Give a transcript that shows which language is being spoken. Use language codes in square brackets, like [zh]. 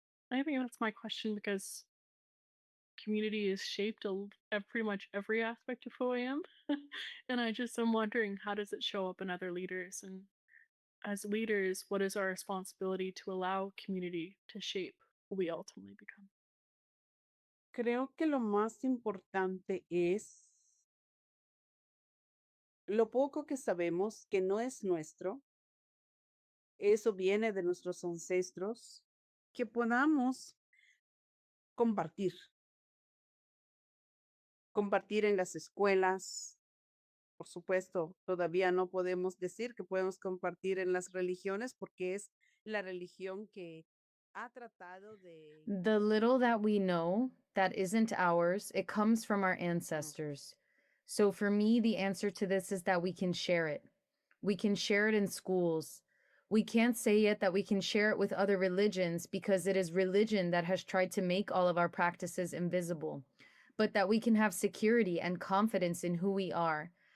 [en] I think that's my question because community is shaped at pretty much every aspect of who I am. And I'm wondering, how does it show up in other leaders? And as leaders, what is our responsibility to allow community to shape who we ultimately become? [es] Creo que lo más importante es lo poco que sabemos que no es nuestro, eso viene de nuestros ancestros, que podamos compartir, compartir en las escuelas. Por supuesto, todavía no podemos decir que podemos compartir en las religiones porque es la religión que ha tratado de... [en] The little that we know that isn't ours, it comes from our ancestors. So for me, the answer to this is that we can share it. We can share it in schools. We can't say yet that we can share it with other religions because it is religion that has tried to make all of our practices invisible, but that we can have security and confidence in who we are.